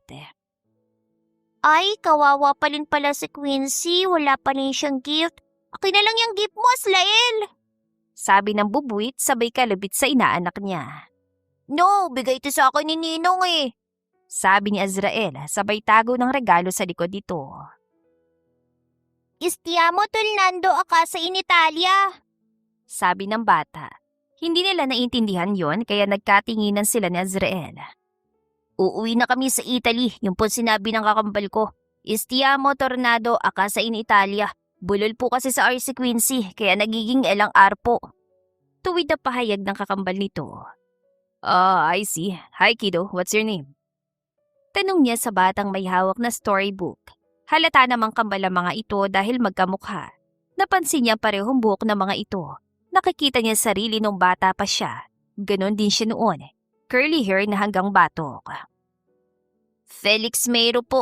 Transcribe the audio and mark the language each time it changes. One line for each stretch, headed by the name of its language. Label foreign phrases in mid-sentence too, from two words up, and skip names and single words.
Filipino: Ay, kawawa pa rin pala si Quincy. Wala pa rin siyang gift. Akin na lang yung gift mo, Azlael. Sabi ng bubuit sabay kalabit sa inaanak niya. No, bigay ito sa akin ni Ninong Sabi ni Azrael sabay tago ng regalo sa likod nito.
Italian: Stiamo tornando a casa in Italia.
Filipino: Sabi ng bata. Hindi nila naiintindihan yon kaya nagkatinginan sila ni Azrael. Uuwi na kami sa Italy, yung po sinabi ng kakambal ko. Stiamo tornado a casa in Italia. Bulol po kasi sa RC Quincy kaya nagiging elang arpo. Tuwid na pahayag ng kakambal nito.
English: I see. Hi kiddo, what's your name?
Filipino: Tanong niya sa batang may hawak na storybook. Halata namang kambal ang mga ito dahil magkamukha. Napansin niya parehong buhok ng mga ito. Nakikita niya sarili nung bata pa siya. Ganon din siya noon.
English: Curly hair
Filipino: na hanggang batok. Felix Meiro po.